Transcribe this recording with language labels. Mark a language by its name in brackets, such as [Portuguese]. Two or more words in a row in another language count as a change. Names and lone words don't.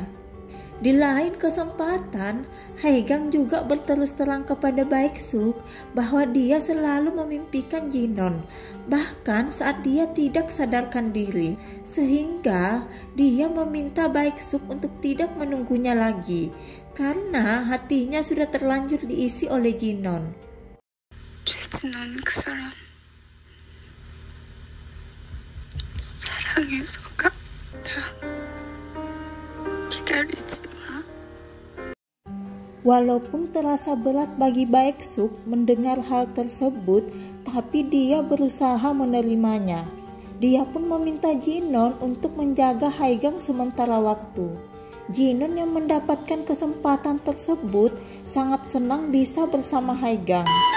[Indonesian] Di lain kesempatan, Haigang juga berterus terang kepada Baeksuk bahwa dia selalu memimpikan Jinon, bahkan saat dia tidak sadarkan diri, sehingga dia meminta Baeksuk untuk tidak menunggunya lagi, karena hatinya sudah terlanjur diisi oleh Jinon. [Korean] 최진한 그 사람 사랑해서가 다 기다리지 마. [Indonesian] Walaupun terasa berat bagi Baeksuk mendengar hal tersebut, tapi dia berusaha menerimanya. Dia pun meminta Jinon untuk menjaga Haigang sementara waktu. Jinon yang mendapatkan kesempatan tersebut sangat senang bisa bersama Haigang.